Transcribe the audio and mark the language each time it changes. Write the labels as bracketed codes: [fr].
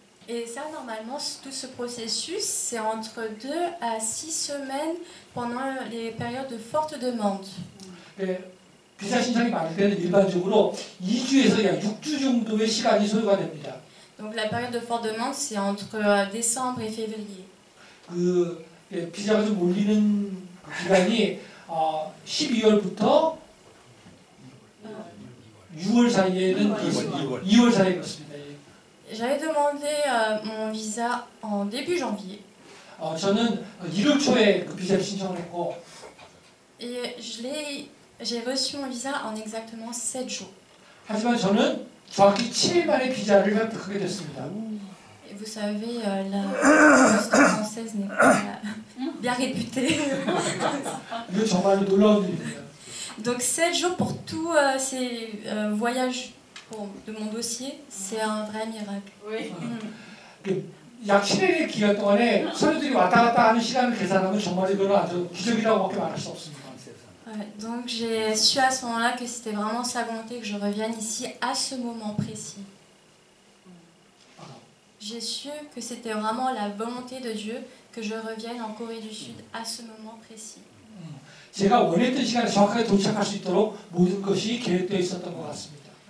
[fr] Et ça, normalement, tout ce processus, c'est entre 2 à 6 semaines pendant les périodes de forte demande. [ko] 비자 신청이 많을 때는 일반적으로 2주에서 약 6주 정도의 시간이 소요가 됩니다. [fr] Donc la période de forte demande, c'est entre décembre et février. [ko] 그 비자가 좀 몰리는 기간이 12월부터 6월 사이에는 그렇습니다. 2월 사이에 그렇습니다. [fr] J'avais demandé mon visa en début janvier. [ko] 저는 1월 초에 그 비자를 신청을 했고 [fr] Et j'ai reçu mon visa en exactement 7 jours. [ko] 하지만 저는 정확히 7일 만에 비자를 획득하게 됐습니다. [fr] Et vous savez, la poste française n'est pas bien réputée. [ko] 이거 정말로 놀라운 일입니다. [fr] Donc 7 jours pour tous ces voyages de mon dossier, c'est un vrai miracle. Oui. [ko] 약 7일의 기간 동안에 서류들이 왔다 갔다 하는 시간을 계산하면 정말 이거는 아주 기적이라고밖에 말할 수 없습니다. [fr] Donc j'ai su à ce moment-là que c'était vraiment sa volonté que je revienne ici à ce moment précis. J'ai su que c'était vraiment la volonté de Dieu que je revienne en Corée du Sud à ce moment précis. [ko] 제가 원했던 시간에 정확하게 도착할 수 있도록 모든 것이 계획되어 있었던 것 같습니다.